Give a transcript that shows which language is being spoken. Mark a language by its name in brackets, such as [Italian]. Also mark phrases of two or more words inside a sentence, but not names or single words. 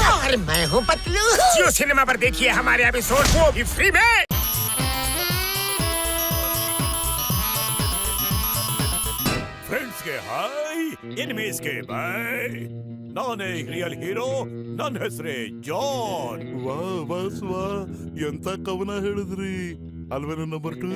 [Hindi] और मैं हूँ पतलू। जियो सिनेमा पर देखिए हमारे एपिसोड, वो भी फ्री में। [Kannada] ಫ್ರೆಂಡ್ಸ್ ಗೆ ಹಾಯ್, ಎನಿಮೀಸ್ ಗೆ ಬಾಯ್. ನಾನೇ [English] real hero, [Kannada] ನನ್ನ ಹೆಸರೇ ಜಾನ್. ವಾ ಬಾಸ್ ವಾ, ಎಂತ ಕವನ ಹೇಳಿದ್ರಿ ಅಲ್ವೇನು ನಂಬರ್ 2?